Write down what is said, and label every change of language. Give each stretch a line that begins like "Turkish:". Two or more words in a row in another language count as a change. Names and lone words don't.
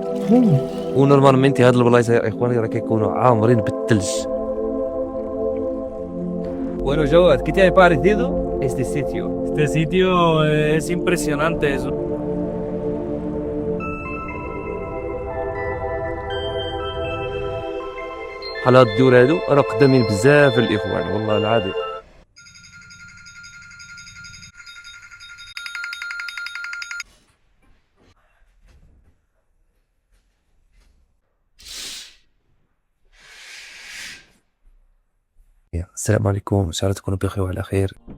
Arabic: ونورمالمنتي هاد البلايص يا اخواني راه كيكونوا عامرين بالثلج.
Spanish: Bueno, Joe, ¿qué te ha parecido este sitio? Este sitio es impresionante.
Arabic: بحال هاد الدور هادو راه قدامين بزاف الاخوان والله العظيم. السلام عليكم، ان شاء الله تكونوا بخير وعلى خير.